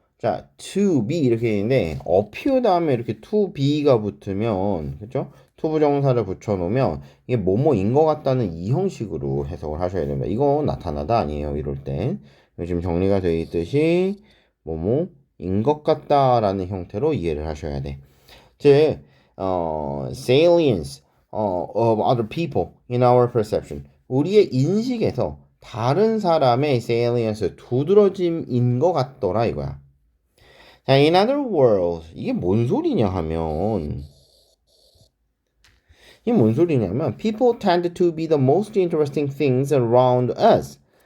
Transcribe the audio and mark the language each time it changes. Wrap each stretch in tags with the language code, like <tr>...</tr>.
<ko>자, to be 이렇게 있는데 appear 다음에 이렇게 to be가 붙으면, 그렇죠? 투부정사를 붙여놓으면 이게 뭐뭐인 것 같다는 이 형식으로 해석을 하셔야 됩니다. 이거 나타나다 아니에요, 이럴 땐. 요즘 정리가 되어 있듯이 뭐뭐인 것 같다라는 형태로 이해를 하셔야 돼. 즉,</ko> <en>salience of other people in our perception.</en> <ko>우리의 인식에서 다른 사람의 salience, 두드러짐인 것 같더라 이거야.</ko> <en>자, in other words,</en> <ko>이게 뭔 소리냐 하면</ko> <en>people tend to be the most interesting things around us.</en>